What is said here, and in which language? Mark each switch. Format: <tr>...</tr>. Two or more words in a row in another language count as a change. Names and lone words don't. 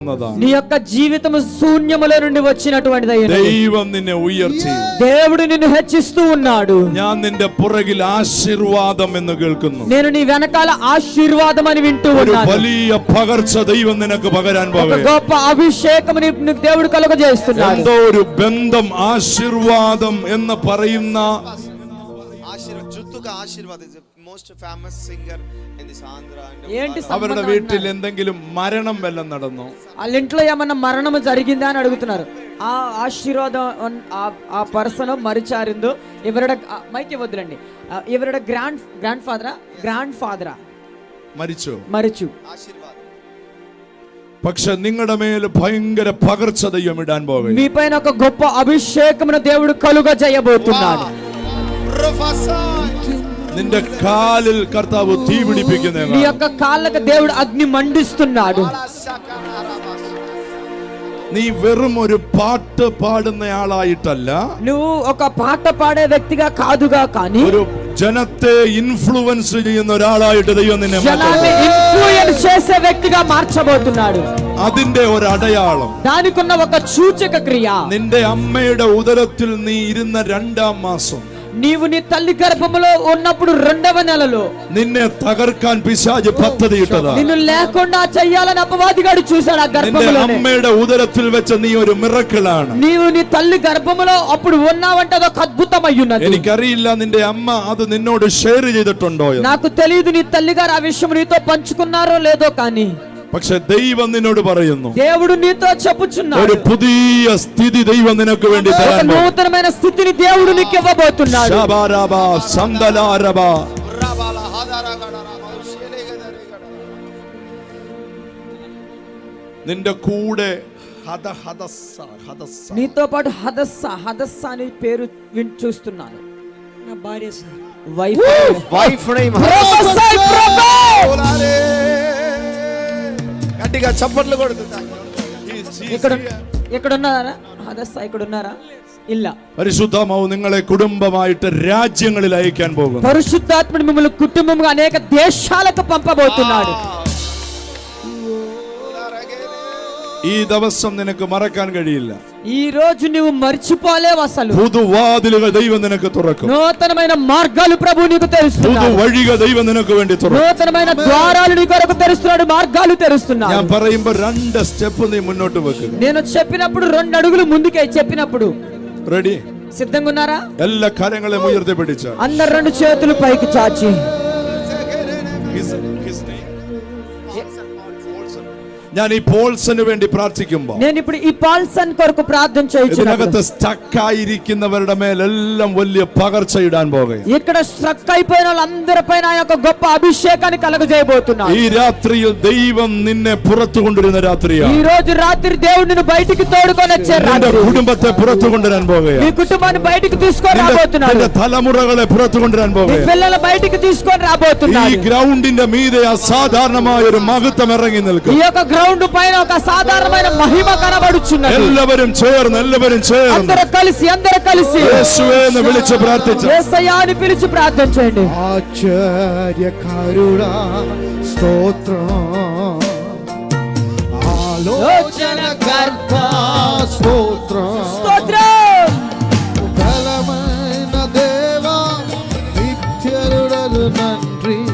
<te>నీ యొక్క జీవితం శూన్యములో నుండి వచ్చినటువంటిది.</te> <ml>ദൈവം നിന്നെ ഉയർത്തി,</ml> <te>దేవుడు నిన్ను హెచ్చిస్తూ ఉన్నాడు.</te> <ml>ഞാൻ നിന്റെ പുറകിൽ ആശീർവാദം എന്ന് കേൾക്കുന്നു.</ml> <te>నేను నీ వెనకాల ఆశీర్వాదం అని వింటూ ఉన్నాను.</te> <ml>ഒരു വലിയ പകർച്ച ദൈവം നിനക്ക് പകരാൻ പോകുന്നു.</ml> <te>గొప్ప అభిషేకం నీకు దేవుడు కలుగజేస్తున్నాడు.</te> <ml>എന്തോ ഒരു ബന്ധം ആശീർവാദം എന്ന് പറയുന്ന അവരുടെ വീട്ടിൽ എന്തെങ്കിലും മരണം വല്ലതും നടന്നോ?</ml> <te>వాళ్ళ ఇంట్లో ఏమన్నా మరణం జరిగిందా అని అడుగుతున్నారు. ఆ ఆశీర్వాదం ఆ పర్సన్ మరిచారిందో ఇవരുടെ మైక్ ఇవ్వద్దులండి.</te> <ml>ఇవരുടെ</ml> <en>grand father</en> <ml>മരിച്ചു. പക്ഷെ നിങ്ങളുടെ മേൽ ഭയങ്കര പകർച്ച ദൈവം ഇടാൻ പോകുന്നു.</ml> <te>మీ పైన ఒక గొప్ప అభిషేకమును దేవుడు కలుగజేయబోతున్నాడు.</te> <ml>നിന്റെ കാലിൽ കർത്താവ് തീ പിടിപ്പിക്കുന്നതാണ്.</ml> <te>నీ యొక్క కాళ్ళకు దేవుడు అగ్ని మండిస్తున్నాడు.</te> <ml>നീ വെറും ഒരു പാട്ട് പാടുന്നയാളായിട്ടല്ല,</ml> <te>నువ్వు ఒక పాట పాడే వ్యక్తిగా కాదుగా, కానీ</te> <ml>ഒരു ജനത്തെ ഇൻഫ്ലുവൻസ് ചെയ്യുന്ന ഒരാളായിട്ട് ദൈവം നിന്നെ</ml> <te>జనాన్ని ఇన్ఫ్లుయెన్స్ చేసే వ్యక్తిగా మార్చబోతున్నాడు.</te> <ml>അതിന്റെ ഒരു അടയാളം,</ml> <te>దానికున్న ఒక సూచక క్రియ,</te> <ml>നിന്റെ അമ്മയുടെ ഉദരത്തിൽ നീ ഇരുന്ന 2ാം മാസം,</ml> <te>నీవు నీ తల్లి గర్భములో ఉన్నప్పుడు 2వ నెలలో</te> <ml>നിന്നെ തകർക്കാൻ പിശാച് പദ്ധതിയിട്ടതാ.</ml> <te>నిన్ను లేకుండా చెయ్యాలని అపవాదిగాడు చూశాడు. ఆ గర్భములో</te> <ml>അമ്മയുടെ ഉദരത്തിൽ വെച്ച നീ ഒരു മിറക്കിളാണ്.</ml> <te>నీవు నీ తల్లి గర్భములో అప్పుడు ఉన్నావంటే అదొక అద్భుతమయ్యున్నది.</te> <ml>എനിക്കറിയില്ല നിന്റെ അമ്മ അത് നിന്നോട് ഷെയർ ചെയ്തിട്ടുണ്ടോ.</ml> <te>నాకు తెలియదు నీ తల్లి గారు ఆ విషయం నీతో పంచుకున్నారో లేదో, కానీ</te> <ml>പക്ഷെ ദൈവം നിന്നോട് പറയുന്നു,</ml> <te>దేవుడు నీతో చెప్పుచున్నాడు,</te> <ml>ഒരു പുതിയ സ്ഥിതി ദൈവം നിനക്ക് വേണ്ടി തരാൻ പോകുന്നു.</ml> <te>నూతనమైన స్థితిని దేవుడు నీకు ఇవ్వబోతున్నాడు. ശബാരബാ സംദലാരബാ.</te> <ml>നിന്റെ കൂടെ</ml> <te>నీతో పాటు హదస్స అనే పేరు చూస్తున్నాను. నా భార్య సార్, వైఫ్ గట్టిగా చప్పట్లు కొడుతున్నా. ఇక్కడ ఉన్నారా హదస్స? ఇక్కడ ఉన్నారా?</te> <ml>ഇല്ല. പരിശുദ്ധാത്മാവ് നിങ്ങളെ കുടുംബമായിട്ട് രാജ്യങ്ങളിൽ അയക്കാൻ പോകുന്നു.</ml> <te>పరిశుద్ధాత్ముడు మిమ్మల్ని కుటుంబంగా అనేక దేశాలకు పంపబోతున్నాడు.</te> <ml>ഈ ദിവസം നിനക്ക് മറക്കാൻ കഴിയില്ല.</ml> <te>ఈ రోజు నువ్వు మర్చిపోలేవు అసలు.</te> <ml>പുതുവാതിലുകൾ ദൈവം നിനക്ക് തുറക്കും.</ml> <te>నూతనమైన మార్గాలు ప్రభువు నీకు తెరుస్తున్నాడు.</te> <ml>പുതുവഴികൾ ദൈവം നിനക്ക് വേണ്ടി തുറക്കും.</ml> <te>నూతనమైన ద్వారాలు నీ కొరకు తెరుస్తున్నాడు, మార్గాలు తెరుస్తున్నాడు.</te> <ml>ഞാൻ പറയുമ്പോൾ 2 സ്റ്റെപ്പ് നീ മുന്നോട്ട് വെക്കുക.</ml> <te>నేను చెప్పినప్పుడు 2 అడుగులు ముందుకే చెప్పినప్పుడు రెడీ? సిద్ధంగా ఉన్నారా?</te> <ml>എല്ലാ കരങ്ങളെയും ഉയർത്തിപ്പിടിച്ച</ml> <te>అందరు 2 చేతులు పైకి చాచి,</te> <ml>ഞാൻ ഈ പോൾസന് വേണ്ടി പ്രാർത്ഥിക്കുമ്പോൾ</ml> <te>నేను ఇప్పుడు ఈ పాల్సన్ కొరకు ప్రార్థన చేయించున్నాను.</te> <ml>ഇതിനകത്ത് സ്റ്റക്ക് ആയിരിക്കുന്നവരുടെ മേലെല്ലാം വലിയ പകർച്ച ഇടാൻ പോകുകയാണ്.</ml> <te>ఇక్కడ స్ట్రక్ అయిపోయిన వాళ్ళందరిపైన ఆయన ఒక గొప్ప అభిషేకాన్ని కలుగజేయబోతున్నాడు.</te> <ml>ഈ രാത്രിയിൽ ദൈവം നിന്നെ പുറത്തു കൊണ്ടുവരുന്ന രാത്രിയാണ്.</ml> <te>ఈ రోజు రాత్రి దేవుడు నిన్ను బయటికి తోడుకొని వచ్చే రాత్రి.</te> <ml>കുടുംബത്തെ പുറത്തു കൊണ്ടുവരാൻ പോകുകയാണ്.</ml> <te>నీ కుటుంబాన్ని బయటికి తీసుకొని రాబోతున్నాడు.</te> <ml>നിന്റെ തലമുറകളെ പുറത്തു കൊണ്ടുവരാൻ</ml> <te>నీ</te> <ml>പോകുകയാണ്.</ml> <te>పిల్లల బయటికి తీసుకొని రాబోతున్నాడు.</te> <ml>ഈ ഗ്രൗണ്ടിന്റെ മീതെ അസാധാരണമായ ഒരു മഹത്വം ഇറങ്ങി നിൽക്കും.</ml> <te>ఈ యొక్క గ్రౌండ్ పైన ఒక సాధారణమైన మహిమ కనబడుచున్నది.</te> <ml>എല്ലാവരും ചേർന്ന്</ml> <te>అందరూ కలిసి</te> <ml>യേശുവേ എന്ന് വിളിച്ച് പ്രാർത്ഥിച്ചു.</ml> <te>యేసయ్యా అని పిలిచి ప్రార్థన చేయండి. ఆశ్చర్యకరుడా స్తోత్రం, ఆలోచనకర్త స్తోత్రం, బలమైన దేవా నిత్యుడను నంద్రి,</te>